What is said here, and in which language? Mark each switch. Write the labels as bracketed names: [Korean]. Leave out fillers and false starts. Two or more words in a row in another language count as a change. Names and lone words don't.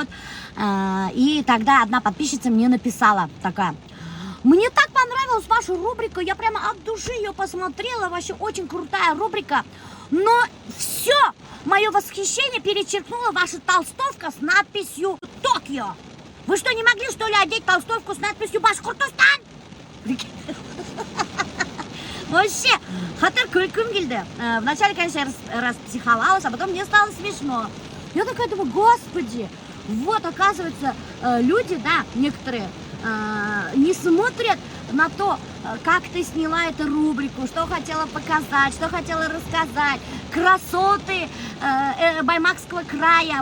[Russian] И тогда одна подписчица мне написала такая: мне так понравилась ваша рубрика, я прямо от души ее посмотрела, вообще очень крутая рубрика, но все, мое восхищение перечеркнула ваша толстовка с надписью «Токио». Вы что, не могли, что ли, одеть толстовку с надписью «Башкортостан»? Вообще, [Bashkir] хатер күлкім келді. [Russian] Вначале, конечно, я распсиховалась, а потом мне стало смешно. Я такая думаю, господи, вот, оказывается, люди, да, некоторые, не смотрят на то, как ты сняла эту рубрику, что хотела показать, что хотела рассказать, красоты Баймакского края.